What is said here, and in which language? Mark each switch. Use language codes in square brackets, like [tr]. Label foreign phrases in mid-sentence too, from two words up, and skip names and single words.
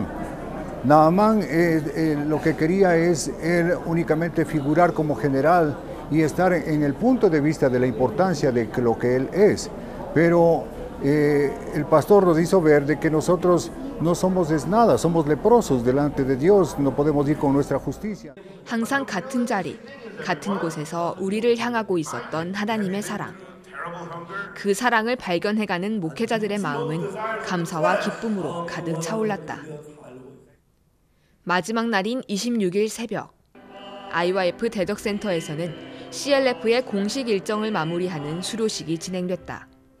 [es] Naamán lo que quería es él únicamente figurar como general y estar en el punto de vista de la importancia de lo que él es. Pero el pastor nos hizo ver de que nosotros no somos nada, somos leprosos delante de Dios, no podemos ir con nuestra justicia. [ko] 항상 같은 자리, 같은 곳에서 우리를 향하고 있었던 하나님의 사랑. 그 사랑을 발견해가는 목회자들의 마음은 감사와 기쁨으로 가득 차올랐다. 마지막 날인 26일 새벽, IYF 대덕센터에서는 CLF의 공식 일정을 마무리하는 수료식이 진행됐다.